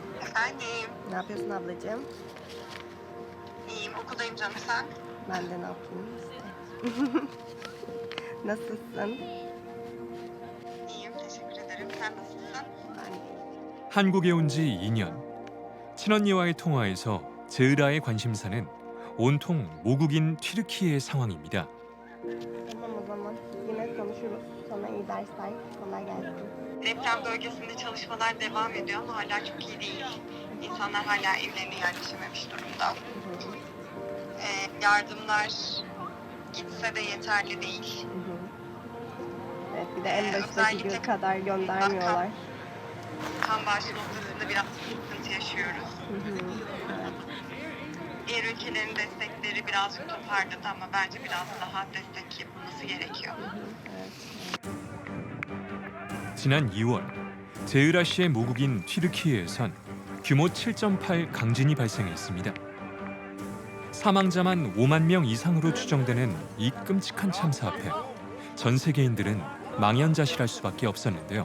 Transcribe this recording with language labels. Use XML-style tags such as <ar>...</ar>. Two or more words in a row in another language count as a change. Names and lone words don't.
<tr>Efendim, Ne yapıyorsun ablacığım? iyiyim. Okuldayım canım sen. Ben de ne yapayım işte. Nasılsın? İyiyim, teşekkür ederim. Sen nasılsın? Ben de.</tr> <ko>한국에 온 지 2년. 친언니와의 통화에서 제으라의 관심사는 온통 모국인 튀르키예의 상황입니다.</ko> <tr>Tamam o zaman yine konuşuruz. Sana iyi dersler. Kolay gelsin. Deprem bölgesinde çalışmalar devam ediyor ama hala çok iyi değil. İnsanlar hala evlerine yerleşememiş durumda. Yardımlar gitse de yeterli değil. Evet bir de en baştaki Özellikle gün kadar göndermiyorlar. Kan bağışı noktasında biraz sıkıntı yaşıyoruz. Evet. Diğer ülkelerin destekleri birazcık toparladı ama bence biraz daha destek yapılması gerekiyor.</tr> <ko>지난 2월 제으라 씨의 모국인 튀르키예에선 규모 7.8 강진이 발생했습니다. 사망자만 5만 명 이상으로 추정되는 이 끔찍한 참사 앞에 전 세계인들은 망연자실할 수밖에 없었는데요.</ko>